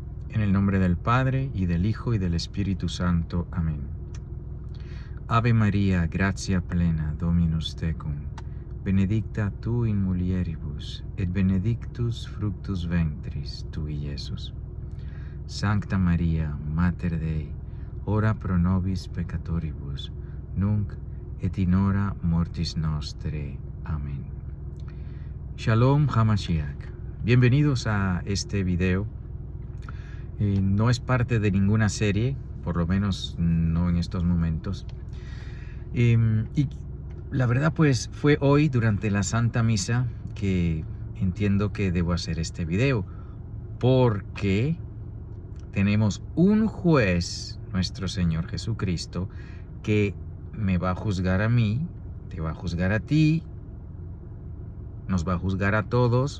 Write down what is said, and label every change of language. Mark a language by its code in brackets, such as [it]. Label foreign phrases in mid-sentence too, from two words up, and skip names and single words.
[es] En el nombre del Padre, y del Hijo, y del Espíritu Santo. Amén. [la] Ave María, gratia plena, Dominus tecum, benedicta tu in mulieribus, et benedictus fructus ventris tui, Iesus. Sancta Maria, Mater Dei, ora pro nobis peccatoribus, nunc et in hora mortis nostre. [he] Amén. שלום המשיח. [es] Bienvenidos a este video. No es parte de ninguna serie, por lo menos no en estos momentos. Y la verdad pues fue hoy durante la Santa Misa que entiendo que debo hacer este video, porque tenemos un juez, nuestro Señor Jesucristo, que me va a juzgar a mí, te va a juzgar a ti, nos va a juzgar a todos.